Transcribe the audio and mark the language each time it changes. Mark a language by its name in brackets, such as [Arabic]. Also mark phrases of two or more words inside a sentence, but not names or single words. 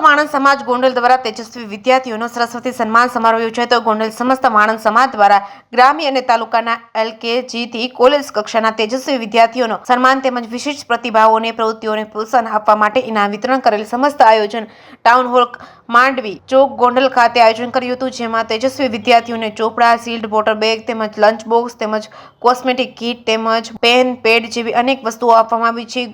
[Gujarati] સમાજ ગોંડલ દ્વારા તેજસ્વી વિદ્યાર્થીઓનો સરસ્વતી સન્માન સમારોહ યોજાયો તો ગોંડલ સમસ્ત વાણંદ સમાજ દ્વારા ગ્રામ્ય અને તાલુકાના LKG થી કોલેજ કક્ષાના તેજસ્વી વિદ્યાર્થીઓનો સન્માન તેમજ વિશિષ્ટ પ્રતિભાઓને પ્રવૃત્તિઓને પ્રોત્સાહન આપવા માટે ઇનામ વિતરણ કરેલ સમસ્ત આયોજન ટાઉન હોલ માંડવી ચોક ગોંડલ ખાતે આયોજન કર્યું હતું, જેમાં તેજસ્વી વિદ્યાર્થીઓને ચોપડા, સીલ્ડ, [English] water bag [Gujarati] તેમજ [English] lunch box [Gujarati] તેમજ [English] cosmetic kit [Gujarati] તેમજ પેન, પેડ જેવી અનેક વસ્તુઓ આપવામાં આવી છે।